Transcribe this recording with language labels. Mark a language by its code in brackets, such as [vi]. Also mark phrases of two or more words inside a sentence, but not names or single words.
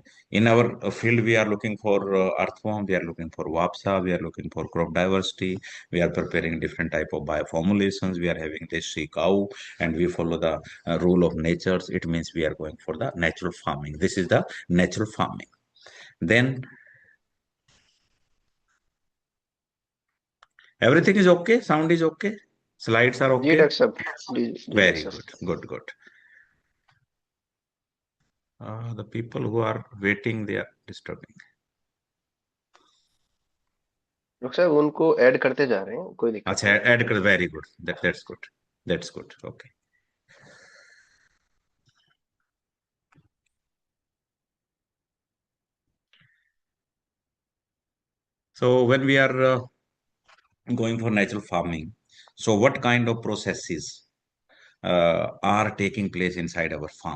[en] In our field, we are looking for earthworm, we are looking for WAPSA, we are looking for crop diversity, we are preparing different type of bioformulations, we are having desi cow, and we follow the rule of nature. It means we are going for the natural farming. This is the natural farming. Then everything is okay, sound is okay, slides are [hi] जी [en] okay. [hi] डॉक्टर साहब जी जी [en] Very [hi] डॉक्टर साहब [en] good, good. The people who are waiting, they are disturbing. [hi] डॉक्टर साहब उनको ऐड करते जा रहे हैं, कोई दिक्कत अच्छा, नहीं है। add कर, [en] very good. That's good. That's good. Okay. So when we are going for natural farming, so what kind of processes are taking place inside our farm?